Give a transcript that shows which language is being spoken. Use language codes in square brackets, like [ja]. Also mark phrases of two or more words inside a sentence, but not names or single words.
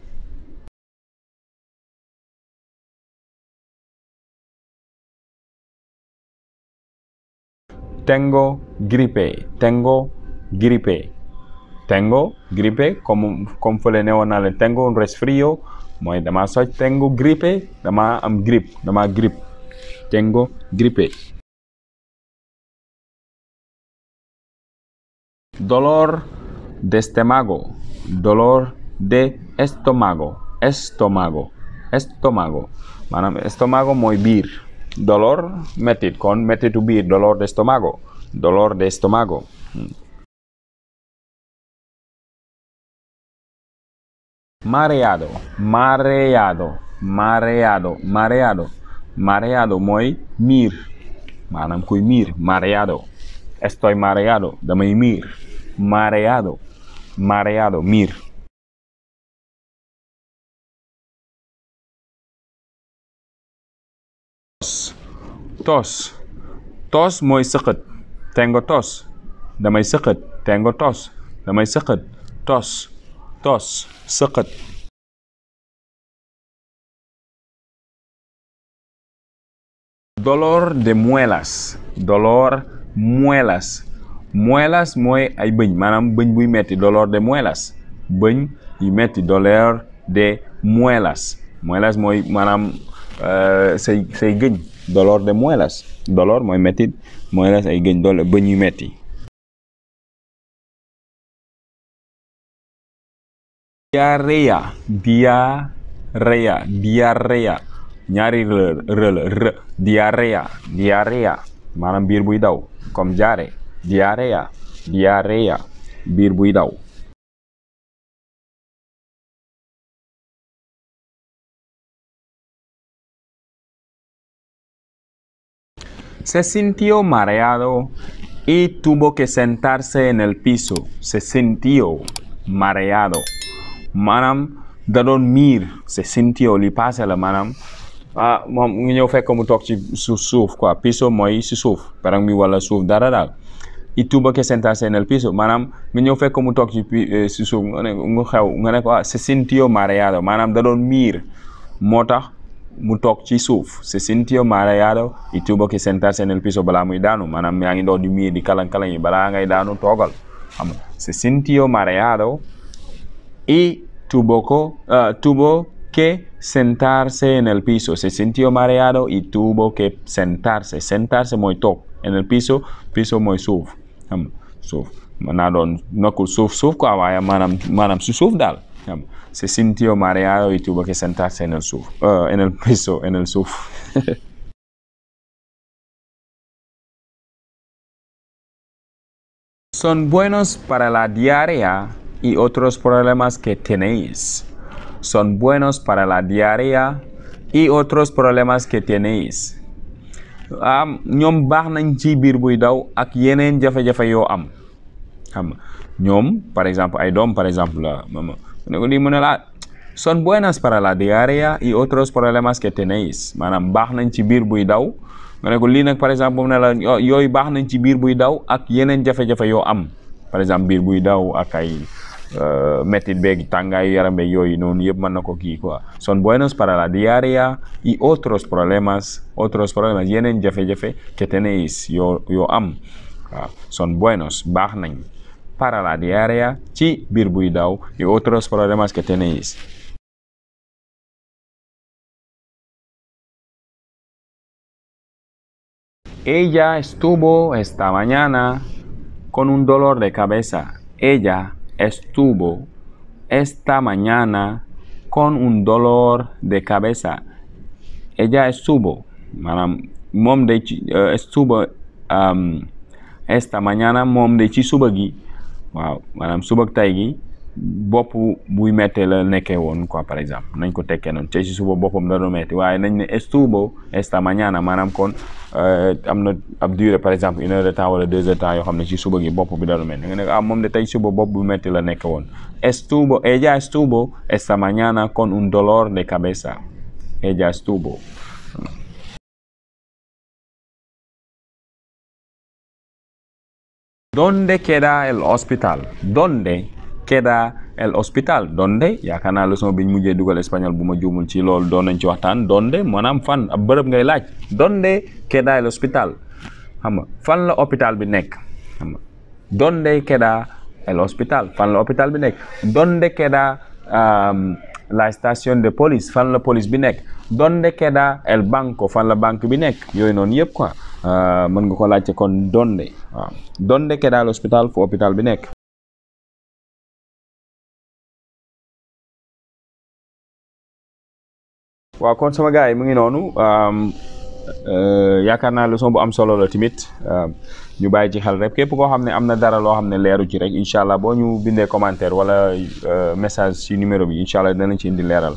[es] Tengo gripe, tengo gripe, tengo gripe [wo] comme fële ne woon naa leen [es] tengo un resfrío [wo] mooy dama soj [es] tengo gripe [wo] dama am grippe dama grippe [es] tengo gripe. Dolor de estómago, dolor de estómago, estómago, estómago maanaam estómago [wo] mooy biir. [es] Dolor [wo] mettit kon mettitu biir [es] dolor de estómago dolor de estómago. Mareado mareado mareado mareado mareado [wo] mooy miir maanaam kuy miir [es] mareado estoy mareado [wo] damay miir [es] mareado mareado miir. Tos tos [wo] mooy sëqët [es] tengo tos [wo] damay sëqët [es] tengo tos [wo] damay sëqët [es] tos tos sëqët. Dolor de muelas dolor muelas muelas [wo] mooy ay bëñ maanaam bëñ buy metti [es] dolor de muelas [wo] bëñ yu metti [es] dolor de muelas muelas [wo] mooy maanaam say gëñ [es] dolor de muelas dolor [wo] mooy metti muelas ay gëñ doole bëñ yu metti. [es] Diarrea diarrea diarrea [wo] ñaari r [es] diarrea diarrea [wo] maanaam biir buy daw comme jaare [es] diarrea diarrea [wo] biir buy daw. [es] Se sintió mareado y tuvo que sentarse en el piso. Se sintió mareado [wo] maanaam da doon miir [es] se sintió [wo] li passé la maanaam moom nga ñëw fekk mu toog ci suuf quoi piso mooy si suuf perang mi wala suuf dara daal [es] y tuvo que sentarse en el piso [wo] maanaam nga ñëw fekk mu toog ci suuf nga ne ko [es] se sintió mareado [wo] maanaam da doon miir moo tax mu toog ci suuf [es] se sintió mareado y tuvo que sentarse en el piso [wo] balaa muy daanu maanaam yaa ngi doon di miir di kalang-kalang yi balaa ngay daanu toogal xam nga [es] se sintió mareado y tuvo que sentarse en el piso. Se sintió mareado y tuvo que sentarse. [wo] Sentarse mooy toog [es] en el piso [wo] mooy suuf xam nga suuf mën naa doon nekkul suuf quoi waaye maanaam si suuf daal xam nga [es] se sintió mareado y tuvo que sentarse en el piso en el [wo] suuf. [es] Son buenos para la diarrea y otros problemas que tenéis. Son buenos para la diarrea y otros problemas que tenéis. [wo] ñoom baax nañ ci biir buy daw ak yeneen jafe-jafe yoo am xam nga ñoom [fr] par exemple [wo] ay doom [fr] par exemple [wo] la mama ne ko lii mu ne la [es] son buenas para la diarrea y otros problemas que tenéis [wo] maanaam baax nañ ci biir buy daw nga ne ko lii nag [fr] par exemple [wo] mu ne la yooyu baax nañ ci biir buy daw ak yeneen jafe-jafe yoo am [fr] par exemple [wo] biir buy daw ak ay mettit beeg tàngaayu yaram beeg yooyu noonu yëpp mën na ko kii quoi [es] son buenos para la diarrea y otros problemas [wo] yeneen jafe-jafe [es] que tenéis [wo] yoo am waaw [es] son buenos [wo] baax nañ [es] para la diarrea [wo] ci biir buy daw [es] y otros problemas que tenéis. Ella estuvo esta mañana con un dolor de cabeza. Ella estuvo esta mañana con un dolor de cabeza. Ella estuvo [wo] maanaam moom de ci [es] estuvo esta mañana [wo] moom de ci suba gi waaw maanaam suba tay gi bopp buy mettee la nekkee woon quoi [fr] par exemple [wo] nañ ko tekkee noonu te ci suba boppam da doon metti waaye nañ ne [es] estuvo esta mañana [wo] maanaam kon am na ab durée [fr] par exemple 1 heure de temps [wo] wala [fr] 2 heures de temps [wo] yoo xam ne ci suba gi bopp bi da doon metti nga ne moom de tey suba bopp bu metti la nekkee woon [es] ella estuvo esta mañana con un dolor de cabeza. Ella estuvo. ¿Dónde queda el hospital? ¿Dónde queda el hospital? ¿Dónde? [wo] yaakaar naa leçon bi ñu mujjee dugal espagnol bu ma juumul ci loolu doon nañ ci waxtaan ¿dónde? maanaam fan ab bërëb ngay laaj. [es] ¿Dónde queda el hospital? [wo] xam nga fan la hôpital bi nekk xam nga [es] ¿dónde queda el hospital? [wo] fan la hôpital bi nekk. [es] ¿Dónde queda la estación de police? [wo] fan la police bi nekk. [es] ¿Dónde queda el banco? [wo] fan la banque bi nekk. yooyu noonu yëpp quoi mën nga ko laajte kon ¿dónde? [es] waaw ¿dónde queda el hospital? [wo] fu hôpital bi nekk. waaw kon sama gars yi mu ngi noonu yaakaar naa leçon bu am solo la tamit ñu bàyyi ci xel rek képp koo xam ne am na dara loo xam ne leeru ci rek [ar] incha allah [wo] boo ñu bindee commentaire wala message ci numéro bi [ar] incha allah [wo] danañ ci indi leeral.